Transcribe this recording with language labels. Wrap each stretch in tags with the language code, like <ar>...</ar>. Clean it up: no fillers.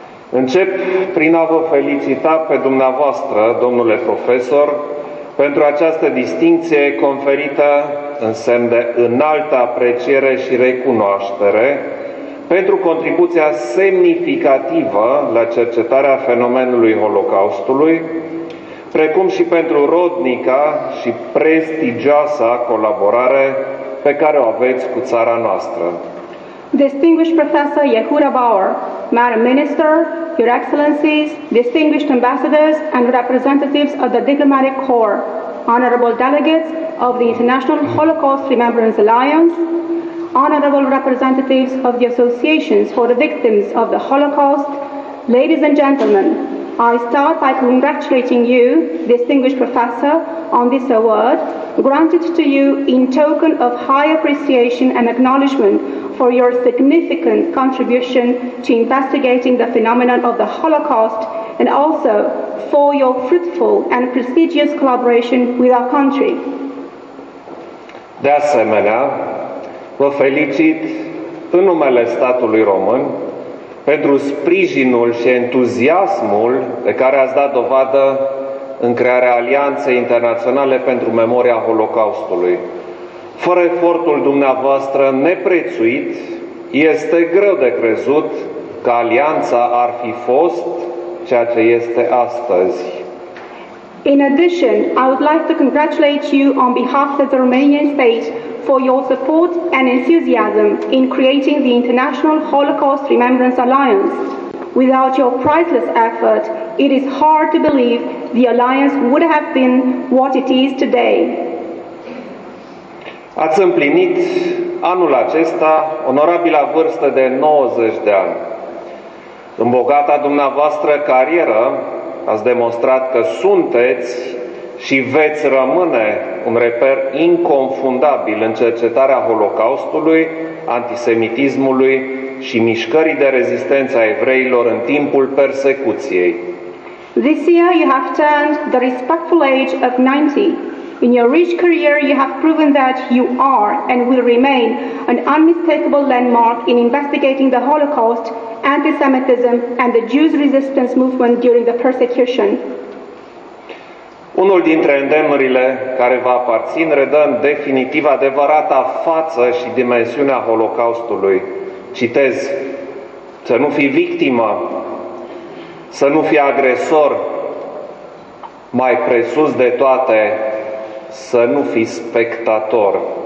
<ro>încep prin a vă felicita pe dumneavoastră, domnule profesor, pentru această distincție conferită în semn de înaltă apreciere și recunoaștere pentru contribuția semnificativă la cercetarea fenomenului Holocaustului, precum și pentru rodnica și prestigioasa colaborare pe care o aveți cu țara noastră.</ro> <en>Distinguished Professor Yehuda Bauer, Madam Minister, Your Excellencies, distinguished ambassadors and representatives of the Diplomatic Corps, honorable delegates of the International Holocaust Remembrance Alliance, honorable representatives of the associations for the victims of the Holocaust, ladies and gentlemen, I start by congratulating you, distinguished professor, on this award granted to you in token of high appreciation and acknowledgement for your significant contribution to investigating the phenomenon of the Holocaust and also for your fruitful and prestigious collaboration with our country.</en> <ro>De asemenea, vă felicit în numele statului român pentru sprijinul și entuziasmul de care ați dat dovadă în crearea Alianței Internaționale pentru Memoria Holocaustului. Fără efortul dumneavoastră neprețuit, este greu de crezut că Alianța ar fi fost ceea ce este astăzi.</ro> <en>In addition, I would like to congratulate you on behalf of the Romanian state for your support and enthusiasm in creating the International Holocaust Remembrance Alliance. Without your priceless effort, it is hard to believe the alliance would have been what it is today.</en> <ro>Ați împlinit anul acesta onorabila vârstă de 90 de ani. În bogata dumneavoastră carieră ați demonstrat că sunteți și veți rămâne un reper inconfundabil în cercetarea Holocaustului, antisemitismului și mișcării de rezistență a evreilor în timpul persecuției.</ro> <en>This year you have turned the respectful age of 90. In your rich career you have proven that you are and will remain an unmistakable landmark in investigating the Holocaust, anti-Semitism and the Jews' resistance movement during the persecution.</en> <ro>Unul dintre îndemnurile care vă aparțin redă în definitiv adevărata față și dimensiunea Holocaustului. Citez: să nu fii victimă, să nu fii agresor, mai presus de toate, să nu fii spectator.</ro>